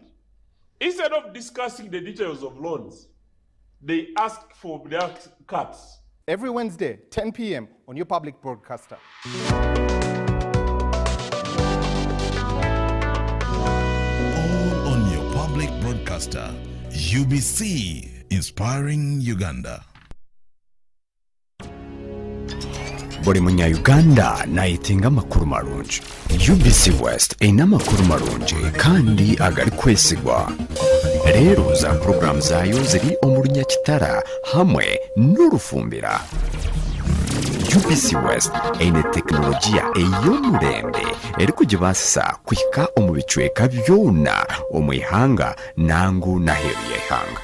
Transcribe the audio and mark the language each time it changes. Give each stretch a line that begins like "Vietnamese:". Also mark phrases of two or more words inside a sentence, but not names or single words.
English: Instead of discussing the details of loans, they ask for their cuts. Every Wednesday, 10 p.m. on your public broadcaster. Public broadcaster, UBC, inspiring Uganda.
Nyankole: Buli munya-Uganda nayitinga amakuru marungi. UBC West eyina amakuru marungi kandi agari kwesigwa. Rero za program zayo ziri omu Runyakitara hamwe n'Orufumbira. UBC West eyine tekinologiya ey'omurembe eri kugibasisa kuhika omu bicweka byona omu ihanga nangu n'aheeru y'eihanga.